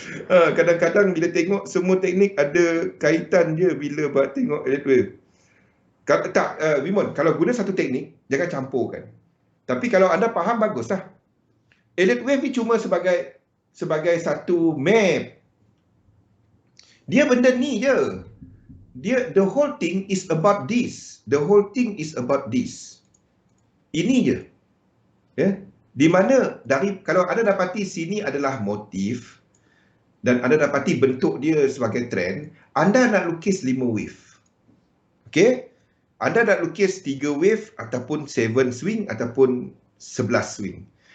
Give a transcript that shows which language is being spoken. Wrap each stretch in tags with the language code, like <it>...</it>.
<ms>Kadang-kadang bila tengok semua teknik ada kaitan je bila buat tengok elliott wave. Wimon, kalau guna satu teknik, jangan campurkan. Tapi kalau anda faham, baguslah. Elliott wave ni cuma sebagai satu map. Dia benda ni je.</ms> <en>The whole thing is about this. The whole thing is about this.</en> <ms>Ini je. Ya. Di mana kalau anda dapati sini adalah motif dan anda dapati bentuk dia sebagai trend, anda nak lukis 5 wave. Okey? Anda nak lukis 3 wave ataupun 7 swing ataupun 11 swing.</ms>